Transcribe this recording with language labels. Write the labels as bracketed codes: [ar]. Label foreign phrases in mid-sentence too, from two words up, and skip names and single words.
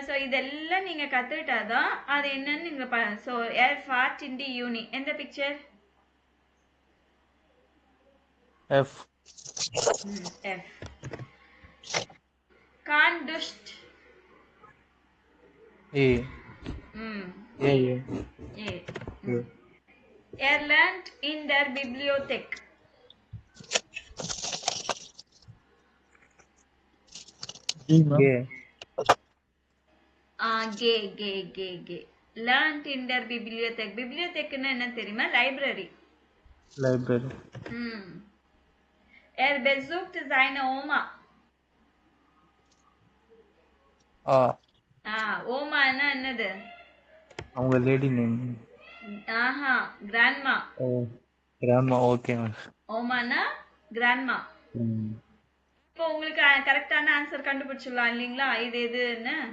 [ta] சோ இதெல்லாம் நீங்க கத்துக்கிட்டாதான் அது என்னன்னு நீங்க சோ [de] er fährt in die Uni. [ta] எந்த பிக்சர்? எஃப். [de] F. Kahn duscht. ஏ. ஏ. ஏ. Er lernt in der Bibliothek. கே. கே கே கே கே. Learnt in der Bibliothek. [ta] Bibliothekனா என்ன தெரியுமா? லைப்ரரி. லைப்ரரி. [de] besucht seine Oma. [ta] ஓமான்னா என்னது? அவங்க [en] lady name. [ta] ஆஹா, கிராண்ட்மா. [en] Grandma. Okay ma'am. [ta] ஓமானா கிராண்ட்மா. இப்போ உங்களுக்கு கரெக்டான ஆன்சர் கண்டுபிடிச்சிடலாம் இல்லைங்களா, இது எதுன்னு.